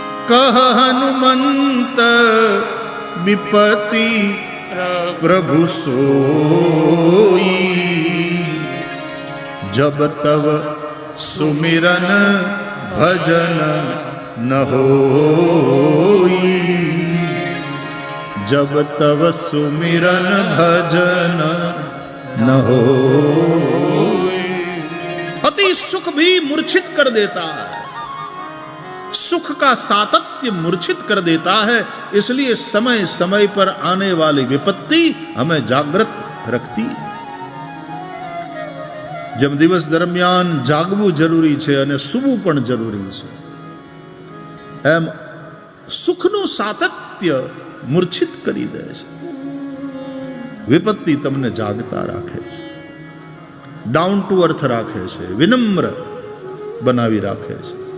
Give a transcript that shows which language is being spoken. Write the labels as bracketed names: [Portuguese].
[Hindi] કહ હનુમંત વિપત્તિ પ્રભુ સોઈ, જબ તવ સુમિરન ભજન ન હોઈ, જબ તવ સુમિરન ભજન ન હોઈ. अति सुख भी मूर्छित कर देता है, सुख का सातत्य मूर्छित कर देता है. इसलिए समय समय पर आने वाली विपत्ति हमें जागृत रखती. [Gujarati] જેમ દિવસ દરમિયાન જાગવું જરૂરી છે અને સૂવું પણ જરૂરી છે, એમ સુખનું સાતત્ય મૂર્છિત કરી દે છે. વિપત્તિ તમને જાગતા રાખે છે, ડાઉન ટુ અર્થ રાખે છે, વિનમ્ર બનાવી રાખે છે.